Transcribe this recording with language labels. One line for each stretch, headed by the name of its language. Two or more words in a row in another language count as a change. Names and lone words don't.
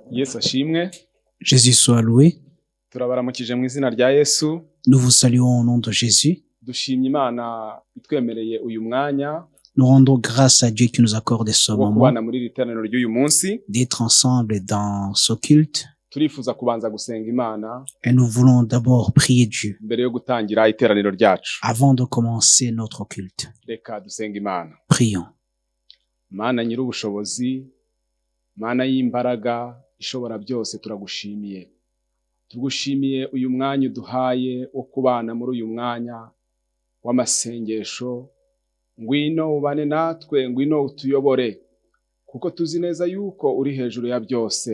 Kinyarwanda: Yesu ashimwe.
French: Jésus soit loué.
Kinyarwanda: Turabaramukije mu izina rya Yesu.
French: Nous vous saluons au nom de Jésus.
Kinyarwanda: Dushimye Imana itwemereye uyu mwanya
French: Nous rendons grâce à Dieu qui nous accorde ce
Kinyarwanda: wo
French: moment
Kinyarwanda: kubana muri iri teraniro ry'uyu munsi.
French: d'être ensemble dans ce culte.
Kinyarwanda: Turifuza kubanza gusenga Imana
French: Et nous voulons d'abord prier Dieu
Kinyarwanda: mbere yo gutangira iteraniro ryacu.
French: avant de commencer notre culte.
Kinyarwanda: Reka dusenga Imana.
French: Prions.
Kinyarwanda: Mana nyir'ubushobozi, Mana y'imbaraga ishobora byose, turagushimiye. Tugushimiye uyu mwanya uduhaye wo kubana muri uyu mwanya w'amasengesho. Ngwino ubane natwe, ngwino utuyobore, kuko tuzi neza yuko uri hejuru ya byose.